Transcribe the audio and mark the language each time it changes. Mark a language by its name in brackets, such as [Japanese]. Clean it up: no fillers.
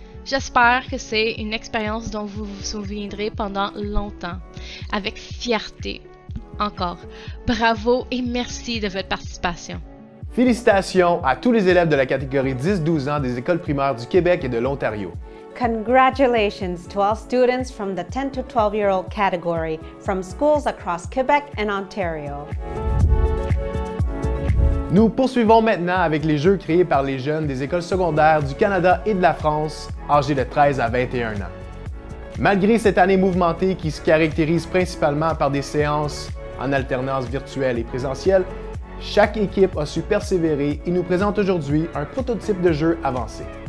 [French] J'espère que c'est une expérience dont vous vous souviendrez pendant longtemps, avec fierté. Encore, bravo et merci de votre participation. Félicitations à tous les élèves de la catégorie 10-12 ans des écoles primaires du Québec et de l'Ontario. [English] Congratulations to all students from the 10 to 12-year-old category from schools across Quebec and Ontario. [French] Nous poursuivons maintenant avec les jeux créés par les jeunes des écoles secondaires du Canada et de la France, âgés de 13 à 21 ans. Malgré cette année mouvementée qui se caractérise principalement par des séances en alternance virtuelle et présentielle, chaque équipe a su persévérer et nous présente aujourd'hui un prototype de jeu avancé.